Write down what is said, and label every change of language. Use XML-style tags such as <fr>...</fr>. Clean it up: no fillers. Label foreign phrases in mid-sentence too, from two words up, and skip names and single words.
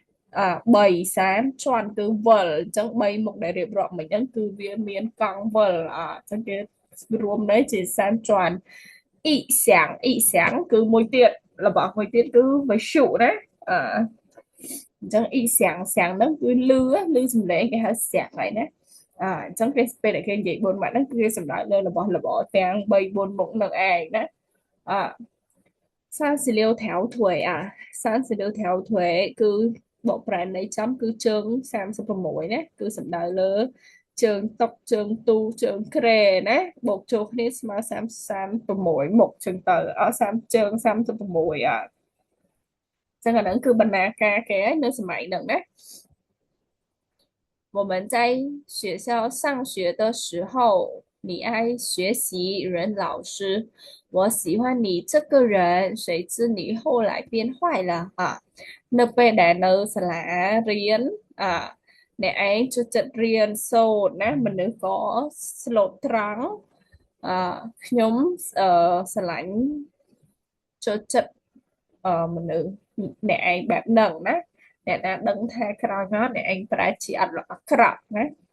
<km>3 សានជាន់គឺវិលអញ្ចឹង3 មុខដែលរៀបរាប់មិញហ្នឹងគឺវាមានកង់វិលអញ្ចឹងគេរួមន័យជាសានជាន់អ៊ីស្រាគឺមួយទៀតរបស់មួយទៀតគឺវិសុណាអញ្ចឹងអ៊ីស្រាហ្នឹងគឺលឺសំឡេងគេហៅស្រាហើយណាអញ្ចឹងគេពេលដែលគេនិយាយ4 ម៉ាត់ហ្នឹងគឺគេសំដៅលើរបស់របរទាំង3 4 មុខនឹងឯងណាអ</km> <zh>36 条腿 36 条腿</zh> <km>គឺបកប្រែន័យចំគឺជើង36ណាគឺសំដៅលើជើងតុកជើងទូជើងក្រែណាបូកចូលគ្នាស្មើ36មុខចឹងទៅអស់30ជើង36ចឹងអាហ្នឹងគឺបណ្ណាការគេហើយនៅសម័យហ្នឹងណា</km> <zh>我们在学校上学的时候，你爱学习人老师，我喜欢你这个人，谁知你后来变坏了啊</zh> <km>នៅពេលដែលនៅសាលារៀនអ្នកឯងចូលចិត្តរៀនសូត្រណាមនុស្សក៏ស្លូតត្រង់អឺខ្ញុំស្រឡាញ់ចូលចិត្តមនុស្សអ្នកឯងបែបហ្នឹងណាអ្នកណាដឹងថាក្រោយមកអ្នកឯងប្រែជាអត់ល្អអាក្រក់ណា</km>